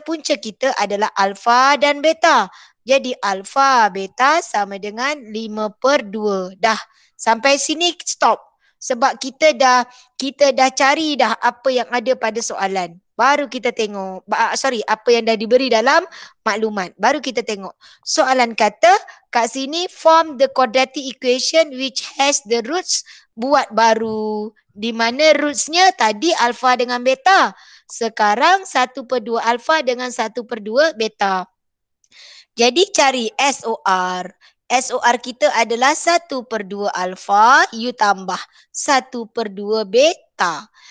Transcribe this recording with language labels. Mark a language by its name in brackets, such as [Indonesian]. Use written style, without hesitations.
[Malay] Punca kita adalah alfa dan beta. Jadi alfa beta sama dengan 5 per 2. Dah. Sampai sini stop. Sebab kita dah cari dah apa yang ada pada soalan. Baru kita tengok. Apa yang dah diberi dalam maklumat. Baru kita tengok. Soalan kata kat sini [English] form the quadratic equation which has the roots. [Malay] Buat baru. Di mana rootsnya tadi alfa dengan beta. Sekarang 1/2 alfa dengan 1/2 beta. Jadi cari SOR. SOR kita adalah 1/2 alfa, you tambah 1/2 beta.